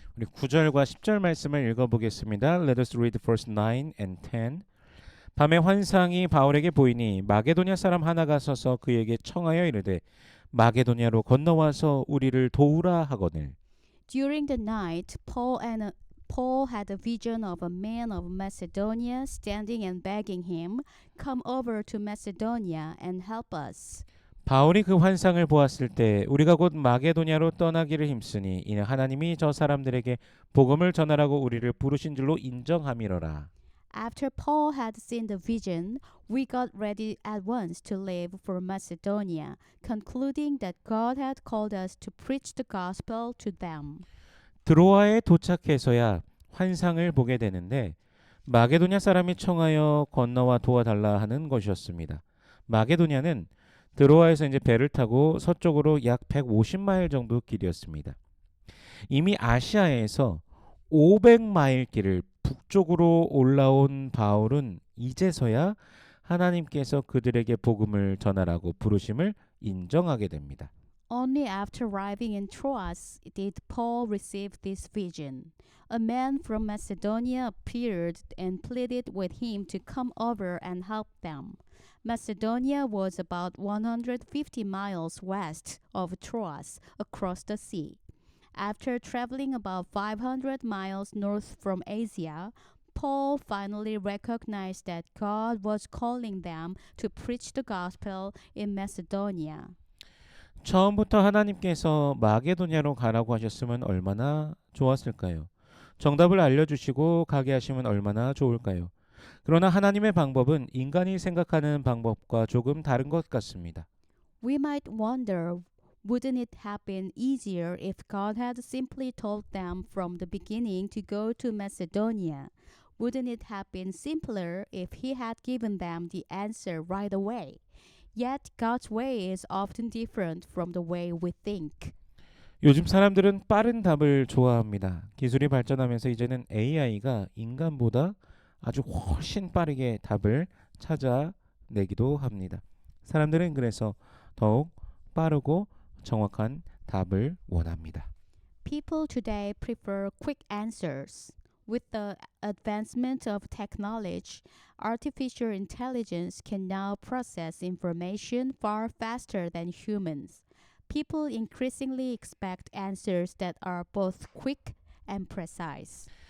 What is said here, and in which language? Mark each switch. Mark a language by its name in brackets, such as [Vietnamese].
[Korean] 우리 9절과 10절 말씀을 읽어보겠습니다. [English] Let us read verse 9 and 10. [Korean] 밤에 환상이 바울에게 보이니 마게도냐 사람 하나가 서서 그에게 청하여 이르되 마게도냐로 건너와서 우리를 도우라 하거늘. [English] During the night, Paul had a vision of a man of Macedonia standing and begging him, "Come over to Macedonia and help us." [Korean] 바울이 그 환상을 보았을 때 우리가 곧 마게도냐로 떠나기를 힘쓰니 이는 하나님이 저 사람들에게 복음을 전하라고 우리를 부르신 줄로 인정함이로라. [English] After Paul had seen the vision, we got ready at once to leave for Macedonia, concluding that God had called us to preach the gospel to them. [Korean] 드로아에 도착해서야 환상을 보게 되는데 마게도냐 사람이 청하여 건너와 도와달라 하는 것이었습니다. 마게도냐는 드로아에서 이제 배를 타고 서쪽으로 약 150마일 정도 길이었습니다. 이미 아시아에서 500마일 길을 북쪽으로 올라온 바울은 이제서야 하나님께서 그들에게 복음을 전하라고 부르심을 인정하게 됩니다. [English] Only after arriving in Troas did Paul receive this vision. A man from Macedonia appeared and pleaded with him to come over and help them. Macedonia was about 150 miles west of Troas across the sea. After traveling about 500 miles north from Asia, Paul finally recognized that God was calling them to preach the gospel in Macedonia. [Korean] 처음부터 하나님께서 마게도냐로 가라고 하셨으면 얼마나 좋았을까요? 정답을 알려주시고 가게 하시면 얼마나 좋을까요? 그러나 하나님의 방법은 인간이 생각하는 방법과 조금 다른 것 같습니다. [English] We might wonder, wouldn't it have been easier if God had simply told them from the beginning to go to Macedonia? Wouldn't it have been simpler if He had given them the answer right away? Yet God's way is often different from the way we think. [Korean] 요즘 사람들은 빠른 답을 좋아합니다. 기술이 발전하면서 이제는 AI가 인간보다 아주 훨씬 빠르게 답을 찾아내기도 합니다. 사람들은 그래서 더욱 빠르고 정확한 답을 원합니다. [English] People today prefer quick answers. With the advancement of technology, artificial intelligence can now process information far faster than humans. People increasingly expect answers that are both quick and precise.